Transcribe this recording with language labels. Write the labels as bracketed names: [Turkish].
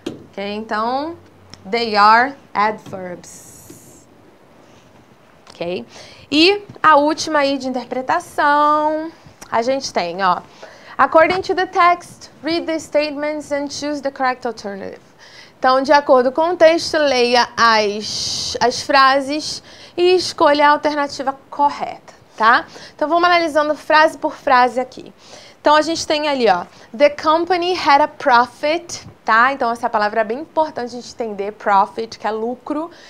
[English] Ok, [Portuguese] então, [English] they are adverbs. Ok? [Portuguese] E a última aí de interpretação, a gente tem, ó. [English] According to the text, read the statements and choose the correct alternative. [Portuguese] Então, de acordo com o texto, leia as frases e escolha a alternativa correta, tá? Então, vamos analisando frase por frase aqui. Então, a gente tem ali, ó, [English] the company had a profit, [Portuguese] tá? Então, essa palavra é bem importante a gente entender, profit, que é lucro.